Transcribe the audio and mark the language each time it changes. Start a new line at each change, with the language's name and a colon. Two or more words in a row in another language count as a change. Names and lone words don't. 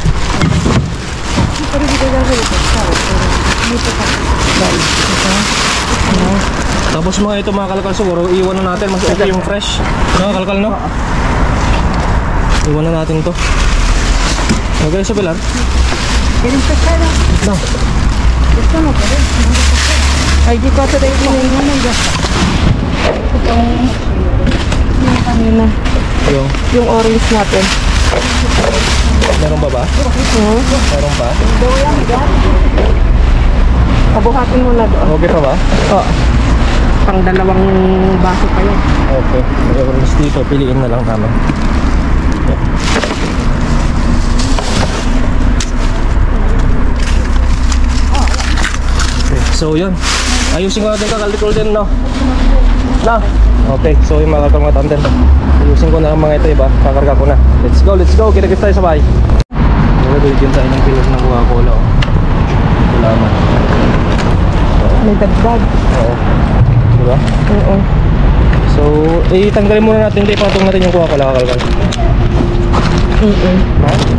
Filipino: Pero dito gagawin ito. Dito pa. Bali. Ito. Tapos mga ito mga kalkal siguro, iwan na natin. Mas okay yung fresh. No, kalkal no? Iwan na natin to. Okay, sa pilar?
Spanish: ¿Quieres pescar? No. Esto no querés.
Filipino: Ay, di ko ito tayo
Spanish: No, ya está.
Filipino: yung kanina. Yung orange natin. Meron ba ba? Meron pa? Pabuhatin mo na doon. Okay pa ba? Oo. Pang dalawang baso pa yun. Okay. Meron dito, piliin na lang namin. So yun, ayusin ko natin kakalikol din, no? Na? Okay, so yung mga tanden, ayusin ko na ang mga ito, iba, kakarga ko na.
English: Let's go,
Filipino: kita tayo sa bahay. Bigyan tayo ng kilos ng Coca-Cola, oh. Salamat. May dagdag. Oo. Diba? Oo. So, tanggalin muna natin, hindi patong natin yung Coca-Cola, kakalkal. Ha?